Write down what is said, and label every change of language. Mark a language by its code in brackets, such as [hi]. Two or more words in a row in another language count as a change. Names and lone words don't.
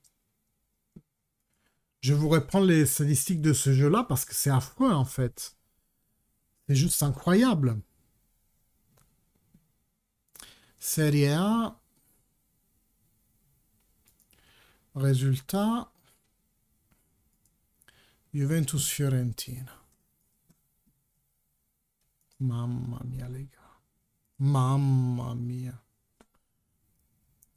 [fr] Je vous reprends les statistiques de ce jeu-là parce que c'est affreux, en fait. C'est juste incroyable. Serie A. Résultat. Juventus-Fiorentina. [it] Mamma mia, [fr] les gars. [it] Mamma mia.